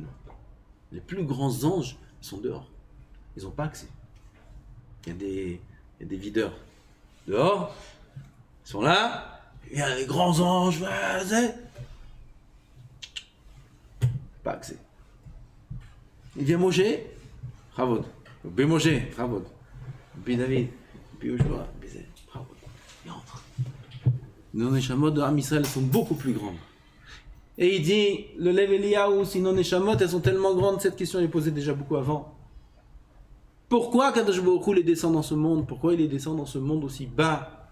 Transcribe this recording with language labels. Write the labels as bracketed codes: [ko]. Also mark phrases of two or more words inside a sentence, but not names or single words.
[fr] Les plus grands anges, ils sont dehors. Ils n'ont pas accès. Il y a des videurs dehors. Ils sont là. Il y a les grands anges. Pas accès. Il vient Moshe. Chavod. Moshe. Chavod. David. Yoshua. Chavod. Il rentre. Nos neshamot de Am Israël sont beaucoup plus grandes. Et il dit, le Lev Eliyahu, sinon Neshamot, elles sont tellement grandes, cette question est posée déjà beaucoup avant. Pourquoi Kadosh Baruch Hu les descend dans ce monde? Pourquoi il les descend dans ce monde aussi bas?